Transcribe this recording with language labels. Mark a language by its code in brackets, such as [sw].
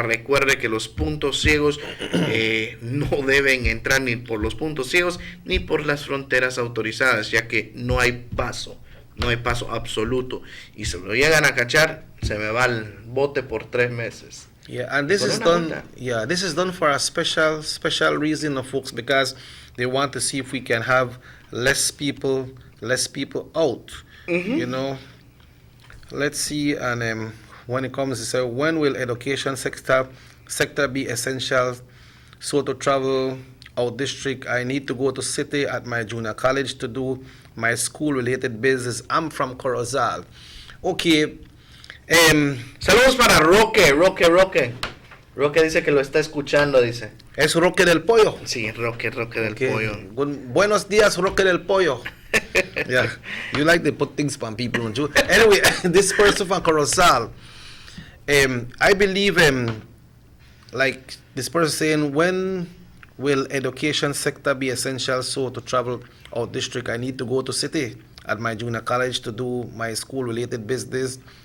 [es] Recuerde que los puntos ciegos no deben entrar ni por los puntos ciegos ni por las fronteras autorizadas, ya que no hay paso absoluto. Y se lo llegan a cachar, se me va al bote por 3 meses. [en] Yeah, and this is done. Yeah, this is done for a special reason, folks, because they want to see if we can have less people out. You know, let's see. And when it comes to say, when will education sector be essential? So to travel out district, I need to go to city at my junior college to do my school related business. I'm from Corozal. Okay. [es] Saludos para Roque. Roque dice que lo está escuchando, dice. ¿Es Roque del Pollo? Sí, Roque del Pollo. Buenos días, Roque del Pollo. [en] Yeah, you like to put things on people, don't you? Anyway, this person from Corozal, I believe, like this person saying, when will education sector be essential? So to travel out district, I need to go to city at my junior college to do my school related business.